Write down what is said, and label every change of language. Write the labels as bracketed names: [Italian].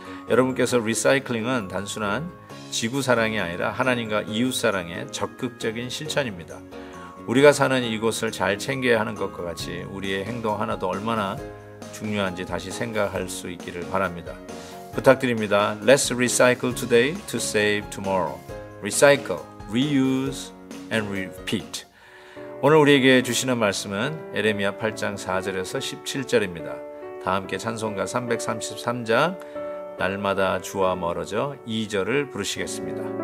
[Korean] 여러분께서 리사이클링은 단순한 지구사랑이 아니라 하나님과 이웃사랑의 적극적인 실천입니다. 우리가 사는 이곳을 잘 챙겨야 하는 것과 같이 우리의 행동 하나도 얼마나 중요한지 다시 생각할 수 있기를 바랍니다. 부탁드립니다. [English] Let's recycle today to save tomorrow. Recycle, reuse, and repeat. [Korean] 오늘 우리에게 주시는 말씀은 에레미야 8장 4절에서 17절입니다. 다 함께 찬송가 333장 날마다 주와 멀어져 2절을 부르시겠습니다.